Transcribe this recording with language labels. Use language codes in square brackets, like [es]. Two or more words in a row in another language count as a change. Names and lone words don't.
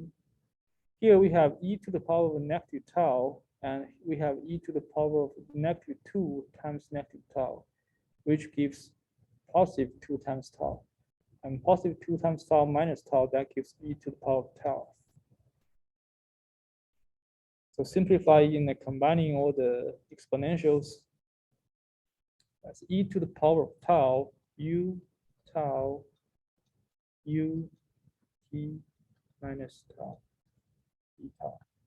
[en] Here we have e to the power of negative tau, and we have e to the power of -2 times negative tau, which gives positive 2 times tau. And positive 2 times tau minus tau, that gives e to the power of tau. So simplifying and combining all the exponentials, that's e to the power of tau, u tau, u t minus tau, e tau.